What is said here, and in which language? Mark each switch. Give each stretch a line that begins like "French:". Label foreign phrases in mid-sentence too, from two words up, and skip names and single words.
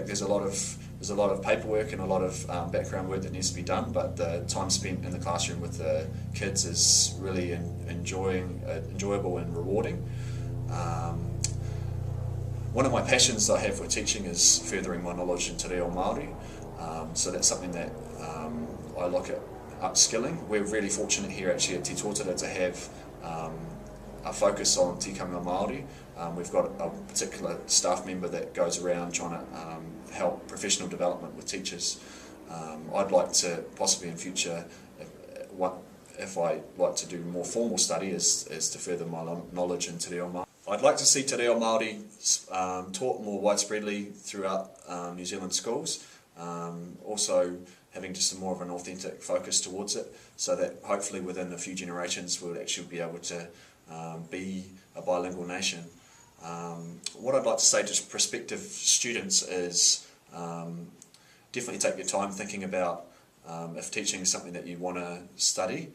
English: There's a lot of paperwork and a lot of background work that needs to be done, but the time spent in the classroom with the kids is really enjoyable and rewarding. One of my passions I have with teaching is furthering my knowledge in
Māori: te reo Māori.
English: So that's something that I look at upskilling. We're really fortunate here actually at Te Tōtara to have a focus on
Māori: tikanga Māori.
English: We've got a particular staff member that goes around trying to help professional development with teachers. I'd like to possibly in future, if I like to do more formal study, is to further my knowledge in
Māori: te reo Māori.
English: I'd like to see
Māori: te reo Māori
English: taught more widespreadly throughout New Zealand schools. Also having just more of an authentic focus towards it, so that hopefully within a few generations we'll actually be able to be a bilingual nation. What I'd like to say to prospective students is definitely take your time thinking about if teaching is something that you want to study.